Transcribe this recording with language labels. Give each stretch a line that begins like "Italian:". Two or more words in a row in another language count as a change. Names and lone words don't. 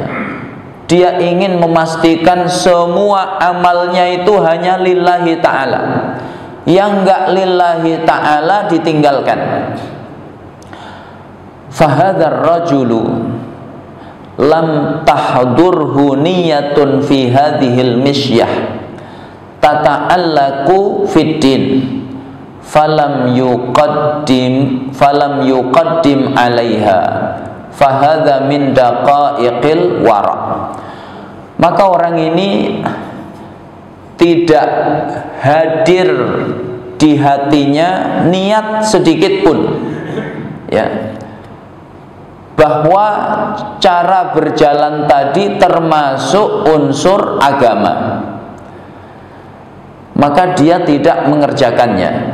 Indonesian: Dia ingin memastikan semua amalnya itu hanya
Arabic: lillahi ta'ala,
Indonesian: yang enggak
Arabic: lillahi ta'ala
Indonesian: ditinggalkan.
Arabic: فهذا الرجل لم تحضره نية في هذه المشية تتعلق في الدين فلم يقدم عليها فهذا من دقائق الورع.
Indonesian: Maka orang ini tidak hadir di hatinya niat sedikit pun, ya, bahwa cara berjalan tadi termasuk unsur agama, maka dia tidak mengerjakannya.